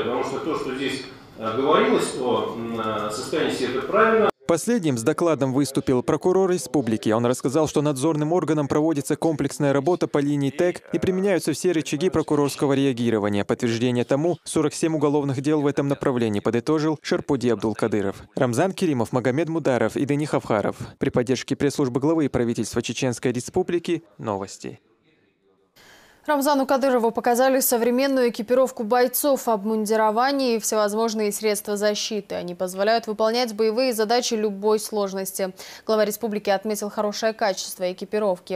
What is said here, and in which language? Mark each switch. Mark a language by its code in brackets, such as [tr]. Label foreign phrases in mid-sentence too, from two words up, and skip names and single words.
[ru] Потому что то, что здесь говорилось о состоянии сети, это правильно. Последним с докладом выступил прокурор республики. Он рассказал, что надзорным органом проводится комплексная работа по линии ТЭК и применяются все рычаги прокурорского реагирования. Подтверждение тому — 47 уголовных дел в этом направлении, подытожил Шарпуди Абдулкадыров. Рамзан Керимов, Магомед Мударов и Дени Хавхаров. При поддержке пресс-службы главы правительства Чеченской Республики новости. Рамзану Кадырову показали современную экипировку бойцов в обмундировании и всевозможные средства защиты. Они позволяют выполнять боевые задачи любой сложности. Глава республики отметил хорошее качество экипировки.